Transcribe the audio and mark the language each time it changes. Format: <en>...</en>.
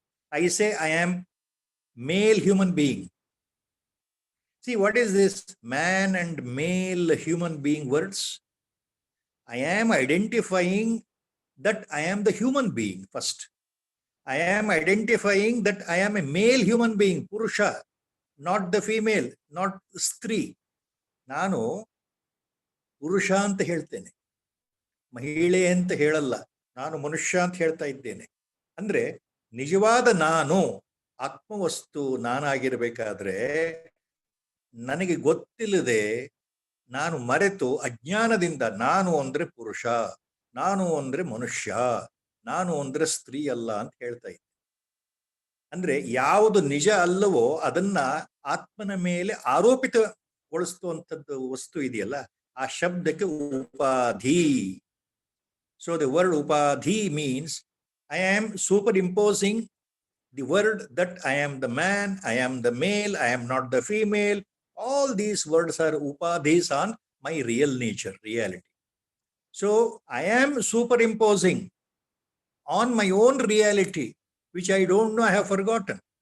<en>I say, I am male human being. See, what is this man and male human being words? I am identifying that I am the human being first. I am identifying that I am a male human being, Purusha, not the female, not Stri.</en> <kn>Nanu Purusha anta ಹೇಳ್ತೇನೆ, ಮಹಿಳೆ ಅಂತ ಹೇಳಲ್ಲ, ನಾನು ಮನುಷ್ಯ ಅಂತ ಹೇಳ್ತಾ ಇದ್ದೇನೆ. ಅಂದ್ರೆ ನಿಜವಾದ ನಾನು ಆತ್ಮವಸ್ತು ನಾನಾಗಿರ್ಬೇಕಾದ್ರೆ ನನಗೆ ಗೊತ್ತಿಲ್ಲದೆ ನಾನು ಮರೆತು ಅಜ್ಞಾನದಿಂದ ನಾನು ಅಂದ್ರೆ ಪುರುಷ, ನಾನು ಅಂದ್ರೆ ಮನುಷ್ಯ, ನಾನು ಅಂದ್ರೆ ಸ್ತ್ರೀ ಅಲ್ಲ ಅಂತ ಹೇಳ್ತಾ ಇದ್ದೆ. ಅಂದ್ರೆ ಯಾವುದು ನಿಜ ಅಲ್ಲವೋ ಅದನ್ನ ಆತ್ಮನ ಮೇಲೆ ಆರೋಪಿತಗೊಳಿಸುವಂಥದ್ದು ವಸ್ತು ಇದೆಯಲ್ಲ, ಆ ಶಬ್ದಕ್ಕೆ ಉಪಾಧಿ.</kn> <en>So the word ಉಪಾಧಿ means I am superimposing the word that I am the man, I am the male, I am not the female. All these words are upadhis on my real nature, reality. So I am superimposing on my own reality, which I don't know, I have forgotten.</en>